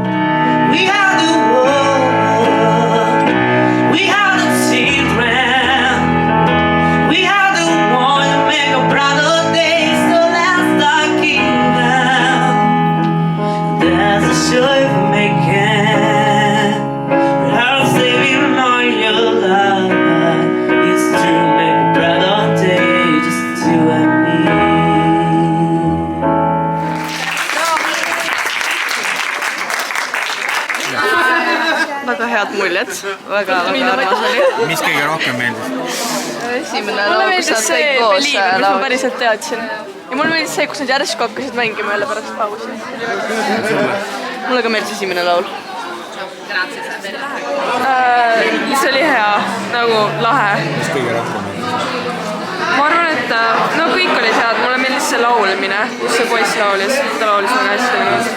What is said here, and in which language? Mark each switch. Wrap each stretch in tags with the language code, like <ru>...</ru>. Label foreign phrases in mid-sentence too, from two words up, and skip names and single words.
<en>We are the world, we are the children, we are the one that make a brighter day, so let's start giving. There's a choice for making, but I'll save you on your life. It's to make a brighter day, just you and me.</en> <et>Väga head muljed, väga armas oli. Mis kõige rohkem meeldis? Esimene laul, kus sa kõik koos laulsid. Ma päriselt teadsin. Ja mulle meeldis see, kus nad järsku hakkasid mängima jälle pärast pausi. Mulle ka meeldis esimene laul. See oli hea, nagu lahe. Mis kõige rohkem meeldis? Ma arvan, et no kõik olid head. Mulle meeldis see laulmine, kus see poiss laulis. Ta laulis väga hästi.</et>